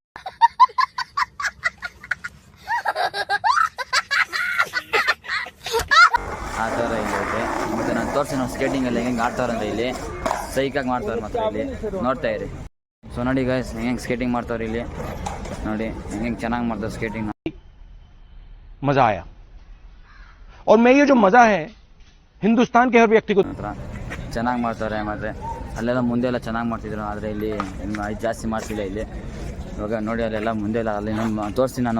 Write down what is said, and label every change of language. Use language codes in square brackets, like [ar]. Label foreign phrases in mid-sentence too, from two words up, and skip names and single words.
[kn] ಆ ಥರ ಇಲ್ಲಿ ಐತೆ. ಮತ್ತು ನಾನು ತೋರಿಸಿ ನಾವು ಸ್ಕೇಟಿಂಗಲ್ಲಿ ಹೆಂಗೆ ಆಡ್ತಾವ್ರೆ ಅಂತ ಇಲ್ಲಿ ಸೈಕಾಗಿ ಮಾಡ್ತಾವ್ರೆ. ಮತ್ತು ಇಲ್ಲಿ ನೋಡ್ತಾ ಇರಿ. ಸೊ ನೋಡಿ ಗೈಸ್, ಹೆಂಗೆ ಸ್ಕೇಟಿಂಗ್ ಮಾಡ್ತಾವ್ರೆ ಇಲ್ಲಿ ನೋಡಿ, ಹೆಂಗೆ ಚೆನ್ನಾಗಿ ಮಾಡ್ತಾರೆ ಸ್ಕೇಟಿಂಗ್. [hi] मजा आया और मैं ये जो मजा है हिंदुस्तान के हर व्यक्ति को [kn] ಚೆನ್ನಾಗಿ ಮಾಡ್ತಾರೆ. ಮತ್ತು ಅಲ್ಲೆಲ್ಲ ಮುಂದೆ ಎಲ್ಲ ಚೆನ್ನಾಗಿ ಮಾಡ್ತಿದ್ರು, ಆದರೆ ಇಲ್ಲಿ ಜಾಸ್ತಿ ಮಾಡ್ತಿಲ್ಲ ಇಲ್ಲಿ. ಇವಾಗ ನೋಡಿ, ಅಲ್ಲೆಲ್ಲ ಮುಂದೆ ಎಲ್ಲ ಅಲ್ಲಿ ತೋರಿಸ್ತೀನಿ ನಾನು.